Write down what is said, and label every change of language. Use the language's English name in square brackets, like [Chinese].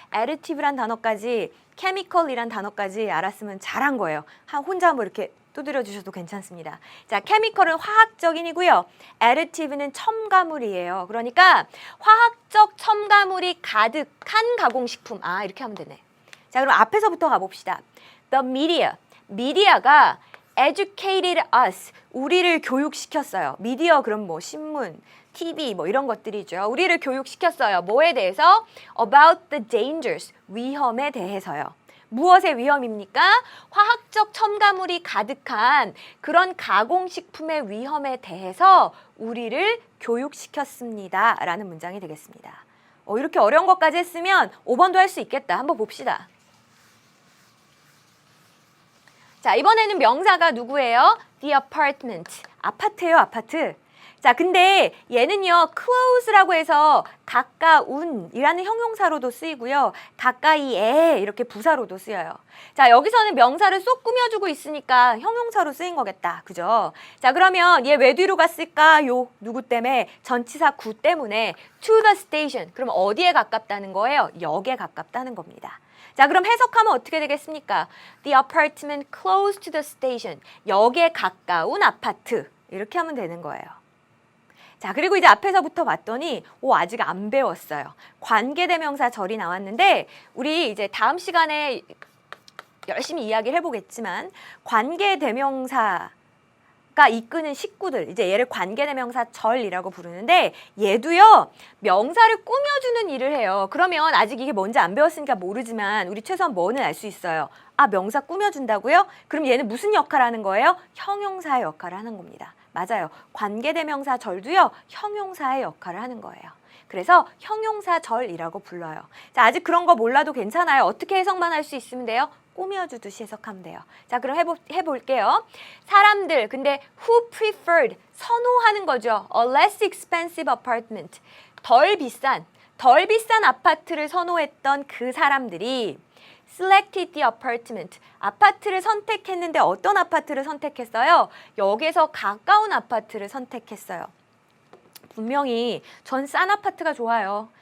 [Korean] additive란 단어까지, chemical이란 단어까지 알았으면 잘한 거예요. 혼자 한번 이렇게 두드려 주셔도 괜찮습니다. 자, chemical은 화학적인이고요. additive는 첨가물이에요. 그러니까 화학적 첨가물이 가득한 가공식품. 아, 이렇게 하면 되네. 자, 그럼 앞에서부터 가봅시다. [English] The media. [Korean] 미디어가 [English] educated us. [Korean] 우리를 교육시켰어요. 미디어 그럼 뭐 신문, TV 뭐 이런 것들이죠. 우리를 교육시켰어요. 뭐에 대해서? [English] About the dangers. [Korean] 위험에 대해서요. 무엇의 위험입니까? 화학적 첨가물이 가득한 그런 가공식품의 위험에 대해서 우리를 교육시켰습니다. 라는 문장이 되겠습니다. 이렇게 어려운 것까지 했으면 5번도 할 수 있겠다. 한번 봅시다. 자, 이번에는 명사가 누구예요? [English] The apartment. [Korean] 아파트예요, 아파트. 자, 근데 얘는요, close라고 해서 가까운이라는 형용사로도 쓰이고요. 가까이에 이렇게 부사로도 쓰여요. 자, 여기서는 명사를 쏙 꾸며주고 있으니까 형용사로 쓰인 거겠다. 그죠? 자, 그러면 얘 왜 뒤로 갔을까요? 누구 때문에? 전치사 구 때문에 [English] to the station. [Korean] 그럼 어디에 가깝다는 거예요? 역에 가깝다는 겁니다. 자, 그럼 해석하면 어떻게 되겠습니까? [English] The apartment close to the station. [Korean] 역에 가까운 아파트. 이렇게 하면 되는 거예요. 자, 그리고 이제 앞에서부터 봤더니 아직 안 배웠어요. 관계대명사 절이 나왔는데 우리 이제 다음 시간에 열심히 이야기를 해보겠지만 관계대명사가 이끄는 식구들, 이제 얘를 관계대명사 절이라고 부르는데 얘도요, 명사를 꾸며주는 일을 해요. 그러면 아직 이게 뭔지 안 배웠으니까 모르지만 우리 최소한 뭐는 알 수 있어요. 아, 명사 꾸며준다고요? 그럼 얘는 무슨 역할을 하는 거예요? 형용사의 역할을 하는 겁니다. 맞아요. 관계대명사 절도요, 형용사의 역할을 하는 거예요. 그래서 형용사절이라고 불러요. 자, 아직 그런 거 몰라도 괜찮아요. 어떻게 해석만 할 수 있으면 돼요? 꾸며주듯이 해석하면 돼요. 자, 그럼 해볼게요. 사람들, 근데 [English] who preferred, [Korean] 선호하는 거죠. [English] A less expensive apartment. [Korean] 덜 비싼 아파트를 선호했던 그 사람들이 [English] selected the apartment. [Korean] 아파트를 선택했는데 어떤 아파트를 선택했어요? 역에서 가까운 아파트를 선택했어요. 분명히 전 싼 아파트가 좋아요.